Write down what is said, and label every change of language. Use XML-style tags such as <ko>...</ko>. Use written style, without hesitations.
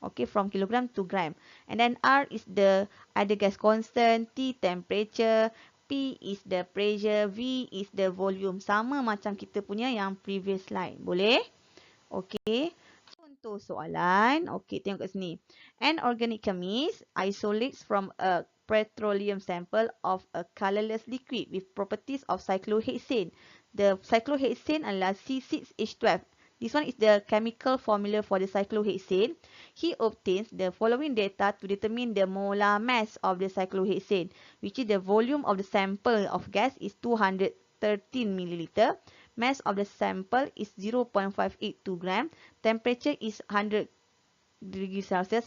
<en>Okay, from kilogram to gram. And then R is the ideal gas constant, T temperature, P is the pressure, V is the volume.</en> <ms>Sama macam kita punya yang previous slide. Boleh? Okay. Contoh soalan. Okey, tengok kat sini.</ms> <en>An organic chemist isolates from a petroleum sample of a colorless liquid with properties of cyclohexane. The cyclohexane adalah C6H12. This one is the chemical formula for the cyclohexane. He obtains the following data to determine the molar mass of the cyclohexane, which is the volume of the sample of gas is 213 milliliter. Mass of the sample is 0.582 gram. Temperature is 100 degrees Celsius.</en>